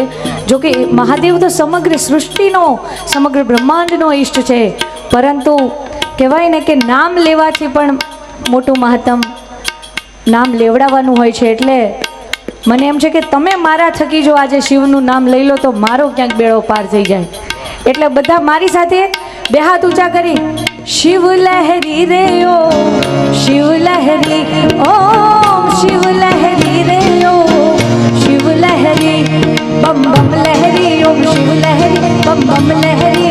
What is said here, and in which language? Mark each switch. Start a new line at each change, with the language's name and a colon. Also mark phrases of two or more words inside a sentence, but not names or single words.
Gujarati: જો કે મહાદેવ તો સમગ્ર સૃષ્ટિનો, સમગ્ર બ્રહ્માંડનો ઈષ્ટ છે, પરંતુ કહેવાય ને કે નામ લેવાથી પણ મોટું મહત્તમ નામ લેવડાવવાનું હોય છે। એટલે મને એમ છે કે તમે મારા થકી જો આજે શિવનું નામ લઈ લો તો મારો ક્યાંક બેડો પાર થઈ જાય। એટલે બધા મારી સાથે બે હાથ ઊંચા કરી
Hindi: शिव लहरी रे ओ शिव लहरी ओम शिव लहरी रे ओ शिव लहरी बम बम लहरी ओम शिव लहरी बम बम लहरी।